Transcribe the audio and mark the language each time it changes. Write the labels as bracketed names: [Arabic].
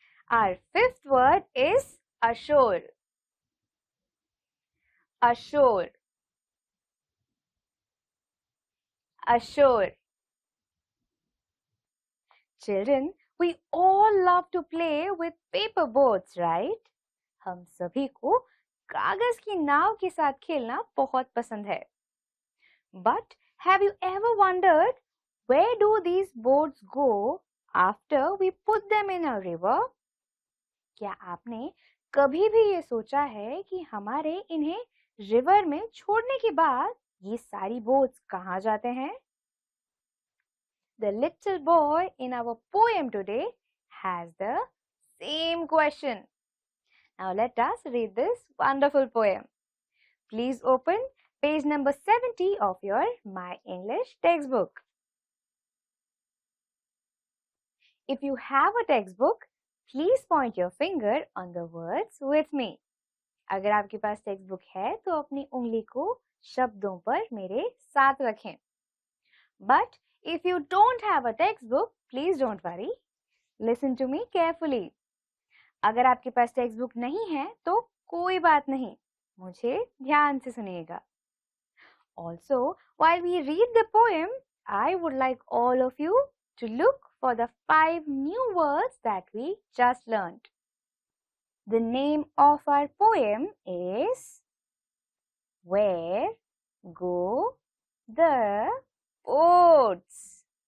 [English] Our fifth word is ashore. Ashore. Ashore. Children, we all love to play with paper boats, right? [Hindi] हम सभी को कागज की नाव के साथ खेलना बहुत पसंद है. [English] But have you ever wondered where do these boats go after we put them in a river? [Hindi] क्या आपने कभी भी ये सोचा है कि हमारे इन्हें रिवर में छोड़ने के बाद ये सारी बोट्स कहाँ जाते हैं? [English] The little boy in our poem today has the same question. Now let us read this wonderful poem. Please open page number 70 of your My English textbook. If you have a textbook, please point your finger on the words with me. [Hindi] अगर आपके पास text book है तो अपनी उंगली को शब्दों पर मेरे साथ रखें. [English] But if you don't have a textbook, please don't worry. Listen to me carefully. [Hindi] अगर आपके पास टेक्स्ट बुक नहीं है तो कोई बात नहीं, मुझे ध्यान से सुनिएगा. [English] Also, while we read the poem, I would like all of you to look for the 5 new words that we just learned. The name of our poem is Where Go the Boats?